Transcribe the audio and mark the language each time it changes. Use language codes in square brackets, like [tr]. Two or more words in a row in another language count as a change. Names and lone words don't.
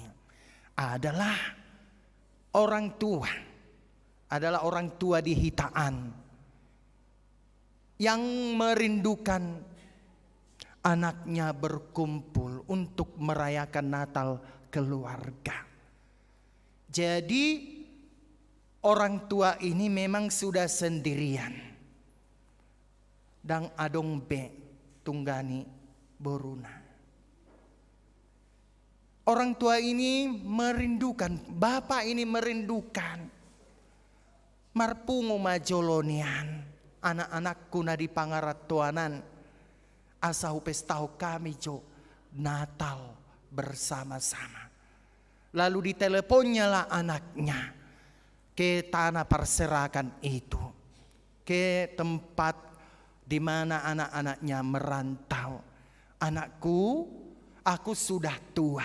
[id] Adalah orang tua di Hitaan yang merindukan anaknya berkumpul untuk merayakan Natal keluarga. Jadi orang tua ini memang sudah sendirian. [bbc] Dan adong be tunggani boruna. [id] Orang tua ini merindukan, [bbc] bapak ini merindukan marpungu majolonian anak-anakku na di pangaratuanan asahu pestahu kami jo [id] Natal bersama-sama. Lalu diteleponnya lah anaknya ke tanah perserakan itu, ke tempat di mana anak-anaknya merantau. Anakku, aku sudah tua.